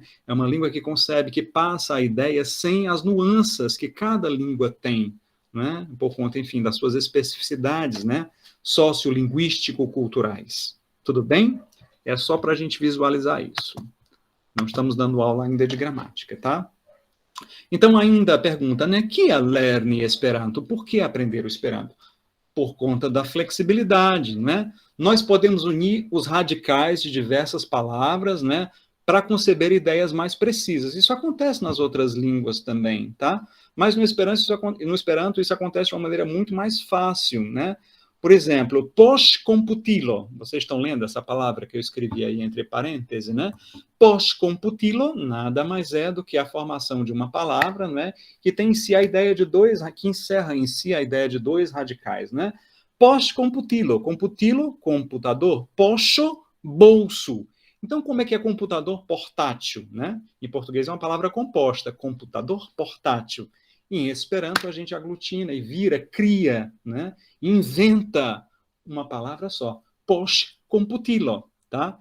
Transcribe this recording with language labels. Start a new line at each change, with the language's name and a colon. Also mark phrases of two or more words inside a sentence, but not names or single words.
Portuguese: É uma língua que concebe, que passa a ideia sem as nuances que cada língua tem, né? Por conta, enfim, das suas especificidades, né? Sociolinguístico-culturais. Tudo bem? É só para a gente visualizar isso. Não estamos dando aula ainda de gramática, tá? Então, ainda a pergunta, né? Que é lerni Esperanto? Por que aprender o Esperanto? Por conta da flexibilidade, né? Nós podemos unir os radicais de diversas palavras, né? Para conceber ideias mais precisas. Isso acontece nas outras línguas também, tá? Mas no Esperanto isso acontece de uma maneira muito mais fácil, né? Por exemplo, post-computilo. Vocês estão lendo essa palavra que eu escrevi aí entre parênteses, né? Post-computilo nada mais é do que a formação de uma palavra, né? Que tem em si a ideia de dois, que encerra em si a ideia de dois radicais, né? Post-computilo. Computilo, computador. Pocho, bolso. Então, como é que é computador portátil, né? Em português é uma palavra composta, computador portátil. Em Esperanto, a gente aglutina e vira, cria, né? Inventa uma palavra só, post-computilo, tá?